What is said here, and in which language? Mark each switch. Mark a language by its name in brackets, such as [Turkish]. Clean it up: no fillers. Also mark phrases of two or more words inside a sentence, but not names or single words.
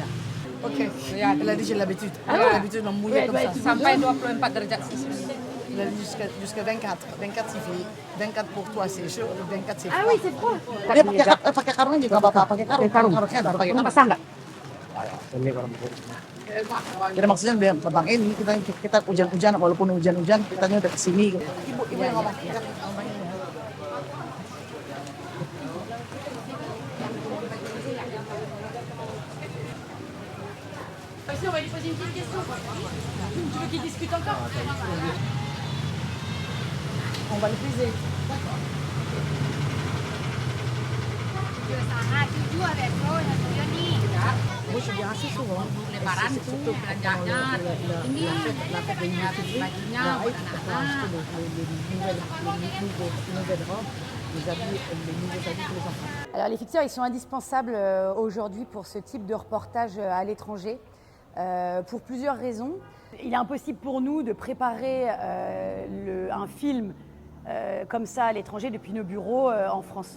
[Indonesian] Oke, Ya, [French] elle a dit j'ai l'habitude. Ah, Elle a l'habitude de mouiller comme ça. [Indonesian] sampai 24 derajat Celcius. [French] Elle a dit jusqu'à 24. 24 c'est fini. 24 pour toi c'est chaud, 24 c'est froid. Ah oui, c'est froid. [Indonesian] Dia pakai karung juga apa-apa, pakai karung. Karungnya ada pakai Basah nggak? Jadi maksudnya biar Bang ini kita hujan-hujan walaupun hujan-hujan kita udah kesini. Ibu yang ngomong. [French] On va lui poser une petite question. Tu veux qu'il discute encore? On va le poser. Moi, je viens assez souvent. [Indonesian] Lebaran [French] C'est surtout [Indonesian] tuh belanjanya ini bajunya buat anak-anak. [French] Alors les fixeurs, ils sont indispensables aujourd'hui pour ce type de reportage à l'étranger, pour plusieurs raisons. Il est impossible pour nous de préparer un film comme ça à l'étranger depuis nos bureaux en France.